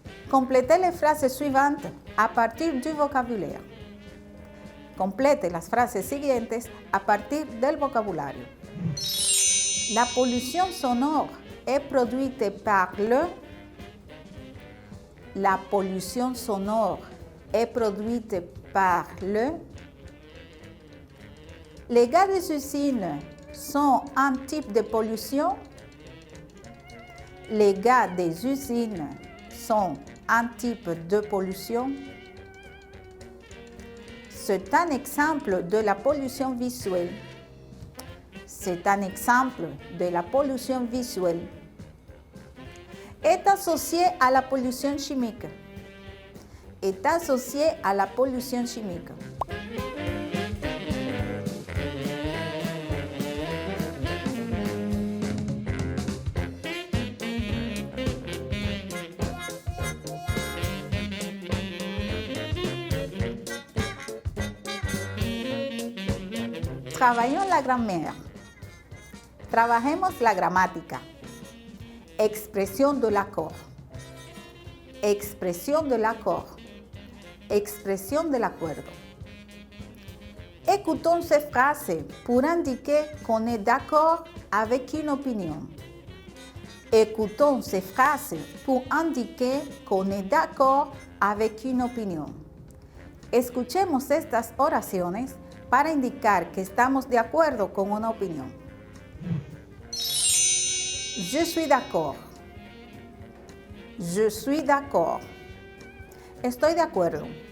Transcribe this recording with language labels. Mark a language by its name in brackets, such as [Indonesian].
[French] Complétez les phrases suivantes à partir du vocabulaire. [Spanish] Complete las frases siguientes a partir del vocabulario. [French] La pollution sonore est produite par le. La pollution sonore est produite par le. Les gaz des usines sont un type de pollution. Les gaz des usines sont un type de pollution. C'est un exemple de la pollution visuelle. C'est un exemple de la pollution visuelle. Est associé à la pollution chimique. Est associé à la pollution chimique. Travaillons la grammaire. [Spanish] Trabajemos la gramática. [French] Expresión de l'accord. Expresión de l'accord. [Spanish] Expresión del acuerdo. [French] Écoutons ces phrases pour indiquer qu'on est d'accord avec une opinion. Écoutons ces phrases pour indiquer qu'on est d'accord avec une opinion. [Spanish] Escuchemos estas oraciones para indicar que estamos de acuerdo con una opinión. [French] Je suis d'accord. Je suis d'accord. [Spanish] Estoy de acuerdo.